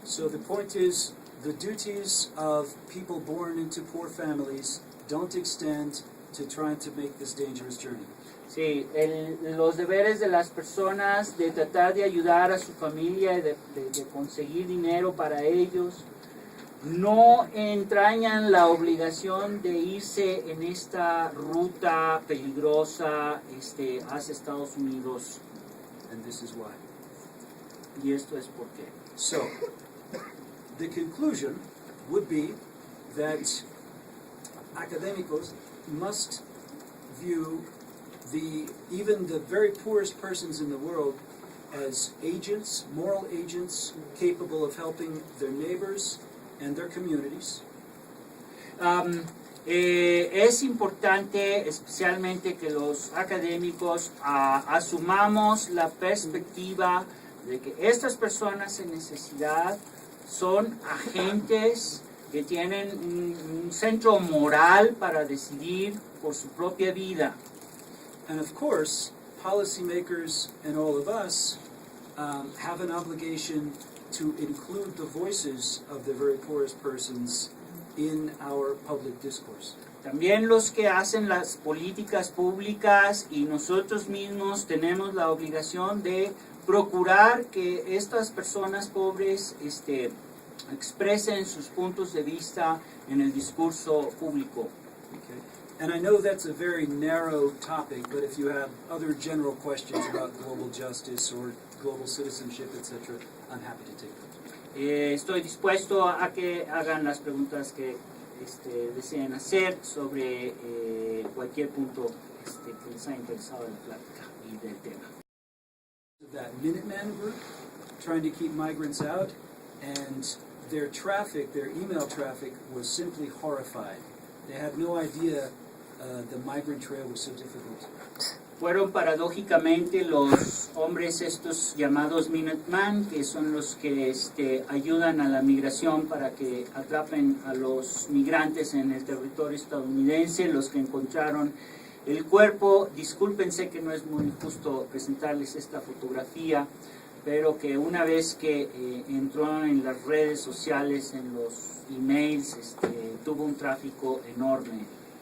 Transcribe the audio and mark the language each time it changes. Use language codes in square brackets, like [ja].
[en] So the point is, the duties of people born into poor families don't extend to trying to make this dangerous journey. [es] Sí, los deberes de las personas de tratar de ayudar a su familia, de conseguir dinero para ellos, no entrañan la obligación de irse en esta ruta peligrosa hacia Estados Unidos. [en] And this is why. [es] Y esto es por qué. [en] So, the conclusion would be that académicos must view even the very poorest persons in the world as agents, moral agents, capable of helping their neighbors and their communities. [es] Es importante especialmente que los académicos asumamos la perspectiva de que estas personas en necesidad son agentes que tienen un centro moral para decidir por su propia vida. [en] And of course, policymakers and all of us have an obligation to include the voices of the very poorest persons in our public discourse. [es] También los que hacen las políticas públicas y nosotros mismos tenemos la obligación de procurar que estas personas pobres expresen sus puntos de vista en el discurso público. [en] Okay. And I know that's a very narrow topic, but if you have other general questions about global justice or global citizenship, etc., I'm happy to take them. [es] Estoy dispuesto a que hagan las preguntas que deseen hacer sobre cualquier punto que les haya interesado en la plática y del tema. [en] That Minuteman group trying to keep migrants out, and their email traffic was simply horrified. They had no idea the migrant trail was so difficult. [es] Fueron paradójicamente los hombres estos llamados Minuteman, que son los que ayudan a la migración para que atrapen a los migrantes en el territorio estadounidense, los que encontraron el cuerpo. Discúlpense que no es muy justo presentarles esta fotografía, pero que una vez que entró en las redes sociales, en los emails, tuvo un tráfico enorme.